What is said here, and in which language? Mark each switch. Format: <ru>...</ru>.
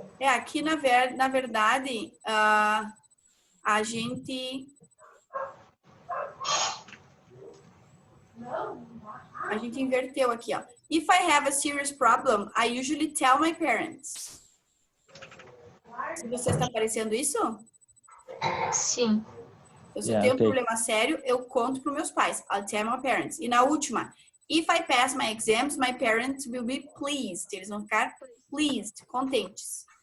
<pt>Aqui na verdade, a gente inverteu aqui, ó.</pt> <en>If I have a serious problem, I usually tell my parents.</en> <pt>Se você está aparecendo isso? Sim. Então, se eu tenho um problema sério, eu conto para meus pais.</pt> <en>I'll tell my parents.</en> <pt>E na última,</pt> <en>if I pass my exams, my parents will be pleased.</en> <pt>Eles vão ficar pleased, contentes.</pt>